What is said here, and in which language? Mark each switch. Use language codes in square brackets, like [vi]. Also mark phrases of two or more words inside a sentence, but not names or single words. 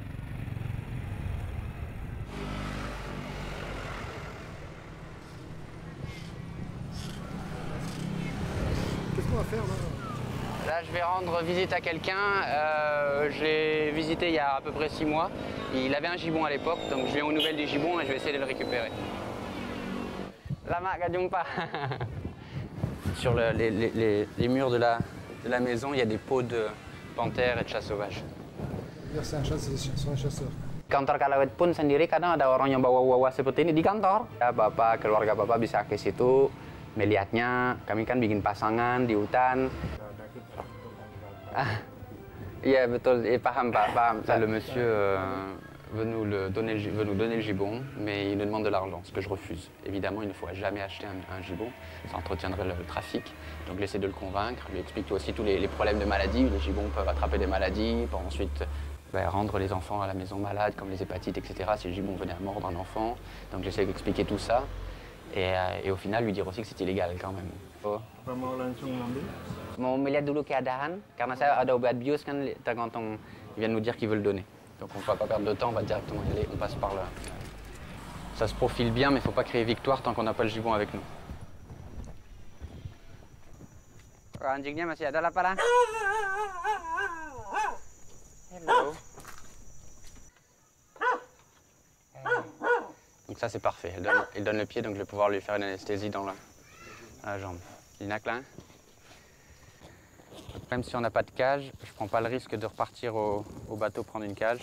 [fr] Qu'est-ce qu'on va faire là? Là, je vais rendre visite à quelqu'un. Je l'ai visité il y a à peu près 6 mois. Il avait un gibbon à l'époque, donc je viens aux nouvelles du gibbon et je vais essayer de le récupérer. [id] Lama gak jumpa. [fr] Sur les murs de la maison, il y a des peaux de panthères et de chats sauvages. C'est un chasseur. [id] Kantor Callawet pun sendiri kadang ada orang yang bawa-bawa seperti ini di kantor. Ya, bapak, keluarga bapak bisa ke situ. Melihatnya, kami kan bikin pasangan di hutan. Iya betul, paham Pak, paham. [fr] Le monsieur veut nous donner le gibbon, mais il nous demande de l'argent, ce que je refuse. Évidemment, il ne faudrait jamais acheter un gibbon, ça entretiendrait le trafic. Donc j'essaie de le convaincre, lui expliquer aussi tous les problèmes de maladie. Les gibbons peuvent attraper des maladies, pour ensuite rendre les enfants à la maison malades, comme les hépatites, etc. Si le gibbon venait à mordre un enfant. Donc j'essaie d'expliquer tout ça. Et au final, lui dire aussi que c'est illégal quand même. [id] Apa mau langsung ngambil? Mau melihat dulu keadaan, karena saya ada obat bios kan, tergantung, [fr] il vient de nous dire qu'il veut le donner. Donc on ne va pas perdre de temps, on va directement y aller, on passe par là. Ça se profile bien, mais il ne faut pas créer victoire tant qu'on n'a pas le gibbon avec nous. [id] Anjingnya masih ada lah, Pak. Hello. [fr] Donc ça c'est parfait, elle donne le pied, donc je vais pouvoir lui faire une anesthésie dans la jambe. Linac là. Donc, même si on n'a pas de cage, je ne prends pas le risque de repartir au bateau prendre une cage.